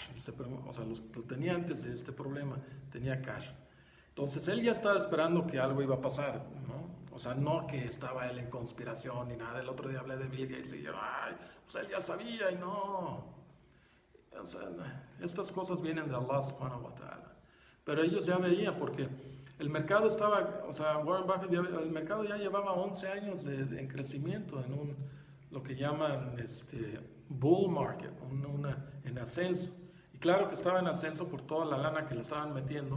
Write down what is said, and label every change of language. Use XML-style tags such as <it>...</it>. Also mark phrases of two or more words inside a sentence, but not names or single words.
<es>O sea, lo tenía antes de este problema, tenía cash. Entonces él ya estaba esperando que algo iba a pasar, ¿no? O sea, no que estaba él en conspiración ni nada. El otro día hablé de Bill Gates y yo, ay, pues él ya sabía y no. O sea, estas cosas vienen de Allah</es> <ar>سبحانه وتعالى.</ar> <es>Pero ellos ya veían porque el mercado estaba, o sea, Warren Buffett, el mercado ya llevaba 11 años en crecimiento, en lo que llaman</es> <en>bull market,</en> <es>en ascenso. Y claro que estaba en ascenso por toda la lana que le estaban metiendo.</es>